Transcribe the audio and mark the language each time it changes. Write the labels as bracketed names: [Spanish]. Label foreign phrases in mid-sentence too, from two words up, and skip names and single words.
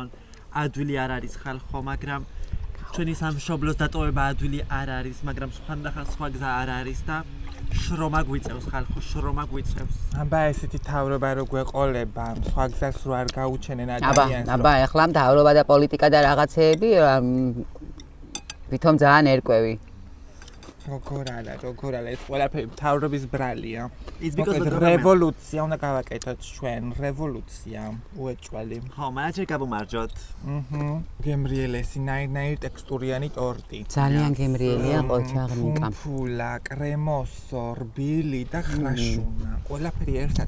[Georgian] ადვილი არ არის ხალხო, მაგრამ ჩვენი სამშობლოს დატოვება ადვილი არ არის, მაგრამ სხვა გზა არ არის და შრომა გვიწევს ხალხო, შრომა გვიწევს. აბა ესეთი თავრობა რო გვეყოლება, სხვა გზას რო არ გაუჩენენ ადამიანს. აბა ეხლა მთავრობა და პოლიტიკა და რაღაცეები ვითომ ძალიან ერკვევი. როგორ არა, ეს ყველაფერი მთავრობის ბრალია. [English] It's because of the government. [Georgian] რევოლუცია უნდა გავაკეთოთ ჩვენ, რევოლუცია, უეჭველი. ხო, მანაჯერ გამომარჯოთ. გემრიელესი, ნაირ ტექსტურიანი ტორტი. ძალიან გემრიელია ყოჩაღნიკა. ფულა, კრემოსო, რბილი და ხრაშუნა. ყველაფერი ერთად.